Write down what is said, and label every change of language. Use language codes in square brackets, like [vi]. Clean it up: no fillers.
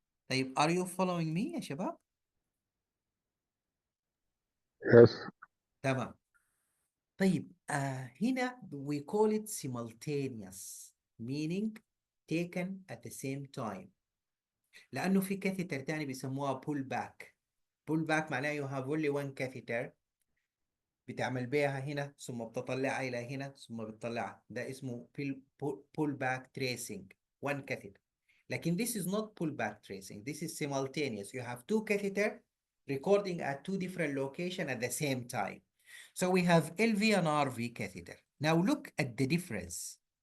[en] طيب, are you following me [ar] يا شباب؟ [en] Yes. [ar] تمام. طيب, هنا [en] we call it simultaneous, meaning taken at the same time. [ar] لأنه في catheter تاني بيسموها pull back. Pull back معناه [en] you have only one catheter [ar] بتعمل بيها هنا ثم بتطلعها إلى هنا ثم بتطلعها. ده اسمه [en] pull back tracing, one catheter. [ar] لكن [en] this is not pull back tracing. This is simultaneous. You have two catheter recording at two different locations at the same time. So we have LV and RV catheter. Now look at the difference.